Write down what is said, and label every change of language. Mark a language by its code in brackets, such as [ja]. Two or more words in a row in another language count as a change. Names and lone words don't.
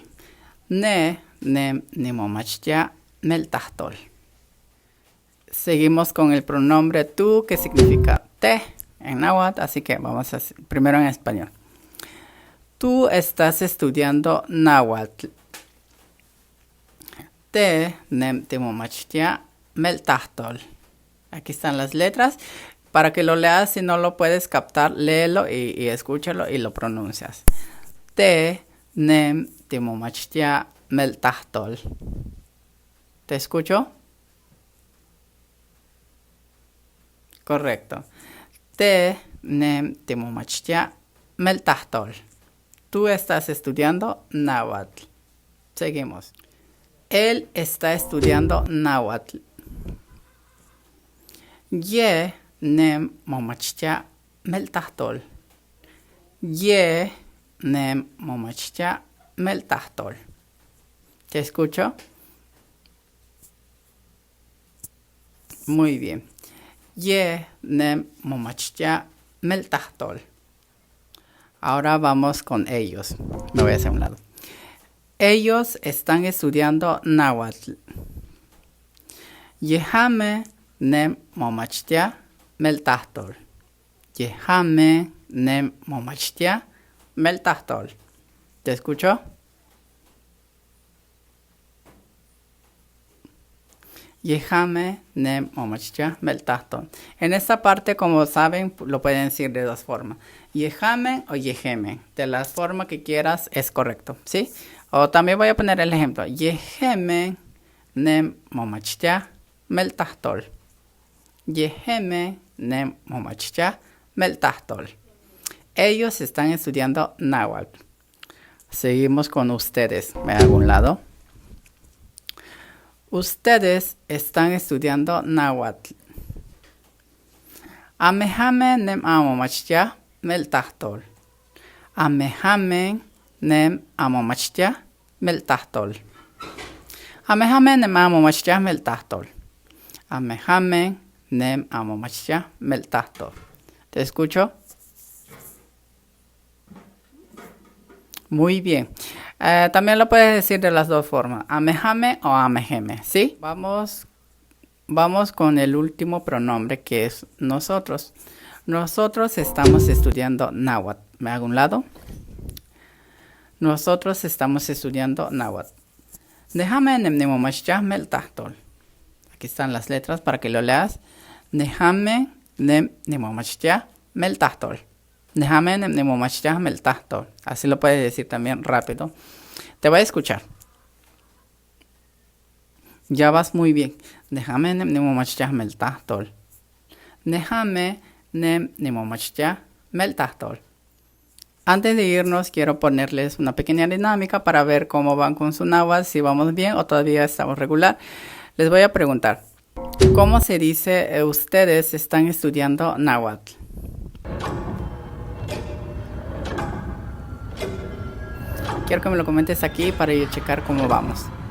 [nah] Ne, nemomachtia, meltahtol. [es] Seguimos con el pronombre tú, que significa te en náhuatl, así que vamos a hacer primero en español. Tú estás estudiando náhuatl. [nah] Te nem timomachtia meltahtol. [es] Aquí están las letras. Para que lo leas, si no lo puedes captar, léelo y escúchalo y lo pronuncias. [nah] Te nem timomachtia meltahtol. [es] ¿Te escucho? Correcto. [nah] Te nem timomachtia meltahtol. [es] Tú estás estudiando náhuatl. Seguimos. Él está estudiando náhuatl. [nah] Ye nem momachtia meltahtol. Ye nem momachtia meltahtol. [es] ¿Te escucho? Muy bien. [nah] Ye nem momachtia meltahtol. [es] Ahora vamos con ellos. Me voy a hacer un lado. Ellos están estudiando náhuatl. [nah] Yehame nem momachtia meltahtol. Yehame nem momachtia meltahtol. [es] ¿Te escucho? [nah] Yehame nem momachtia meltahtol. [es] En esta parte, como saben, lo pueden decir de dos formas. [nah] Yehame o yeheme. [es] De la forma que quieras es correcto, ¿sí? O también voy a poner el ejemplo. [nah] Yeheme nem momachtia meltahtol. Yeheme nem momachya meltahtol. [es] Ellos están estudiando náhuatl. Seguimos con ustedes. Me hago un lado. Ustedes están estudiando náhuatl. [nah] Amehamen nem amomachya meltahtol. Amehamen nem amomachya meltahtol. Amehamen nem amomachya meltahtol. Amehamen nem amomachya meltahtol. [es] ¿Te escucho? Muy bien. También lo puedes decir de las dos formas. [nah] Amehame o ameheme. ¿Sí? [es] Vamos con el último pronombre que es nosotros. Nosotros estamos estudiando náhuatl. Me hago un lado. Nosotros estamos estudiando náhuatl. [nah] Nehame nem nemomachya meltahtol. [es] Aquí están las letras para que lo leas. [nah] Nehame nem nemomachya meltahtol. Nehame nem nemomachya meltahtol. [es] Así lo puedes decir también rápido. Te voy a escuchar. Ya vas muy bien. [nah] Nehame nem nemomachya meltahtol. Nehame nem nemomachya meltahtol. [es] Antes de irnos, quiero ponerles una pequeña dinámica para ver cómo van con su náhuatl, si vamos bien o todavía estamos regular. Les voy a preguntar, ¿cómo se dice ustedes están estudiando náhuatl? Quiero que me lo comentes aquí para yo checar cómo vamos.